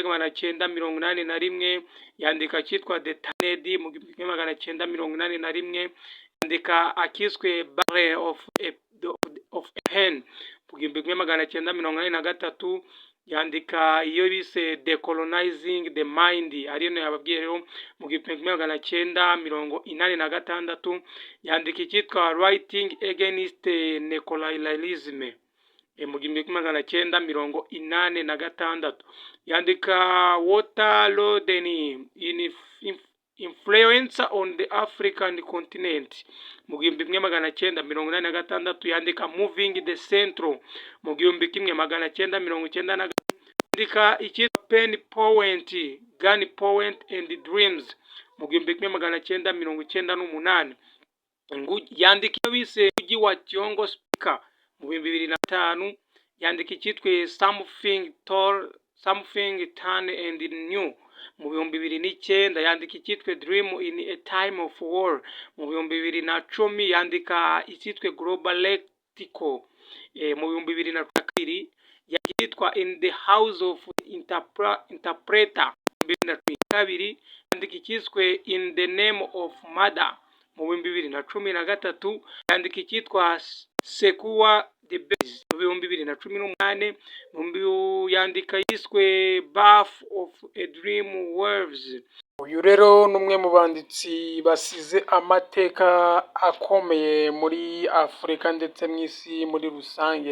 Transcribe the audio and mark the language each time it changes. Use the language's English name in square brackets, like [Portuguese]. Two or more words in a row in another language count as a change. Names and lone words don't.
[Kinyarwanda] 1981, yandika kitwa The Tanned mu 1981, yandika akiswe Battle of Pen mu 1983, yandika iyo bise Decolonizing the Mind, ariyo yababwiye rero mu 1986, yandika kitwa Writing Against Neoliberalism mu 1986, yandika Waterloo in Influence on the African Continent mu 1986, yandika Moving the Central mu 1990, yandika ikitwa Pen Point, Gun Point and Dreams mu 1998, yandika iyo bise Uji wa Tiongo Speaker mu 2005, yandika ikitwe Something Turn and New mu 2009, yandika ikitwe Dream in a Time of War mu 2010, yandika ikitwe Globaletical mu 2002, yandika In the House of Interpreter mu 2012, yandika ikitwe In the Name of Murder mu 2013, yandika ikitwa Secure the Base mu 2018, yandika yiswe Birth of a Dream Waves. Uyu rero numwe mu banditsi basize amateka akomeye muri Afurika ndetse mw'isi muri rusange.